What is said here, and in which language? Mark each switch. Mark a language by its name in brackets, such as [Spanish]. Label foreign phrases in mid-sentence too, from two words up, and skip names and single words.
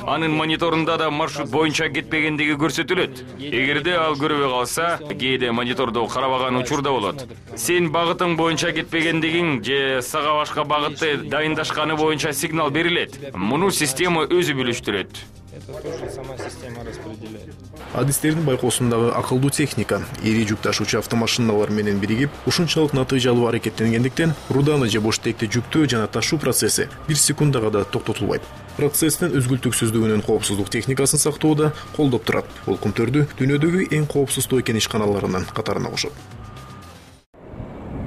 [Kyrgyz] Анын мониторунда да маршрут боюнча кетпегендиги көрсөтүлөт. Эгерде ал көрбөй калса, кээде мониторду карабаган учурда болот. Сен багытың боюнча кетпегендигиң же сага башка багытты дайындашканы боюнча сигнал берилет. Муну система өзү билиштирет. [Russian] Это тоже сама система распределяет. [Kyrgyz] Адистердин байкоосундагы акылдуу техника ири жүк ташуучу автомашиналар менен биригип, ушунчалык натыйжалуу аракеттенгендиктен руданы же бош текти жүктөө жана ташуу процесси 1 секундага да токтотулбайт. Процесстин үзгүлтүксүздүгүнүн коопсуздук техникасын сактоодо колдоп турат. Бул Кумтөрдү дүйнөдөгү эң коопсуз тоо кен ишканаларынын катарына кошот.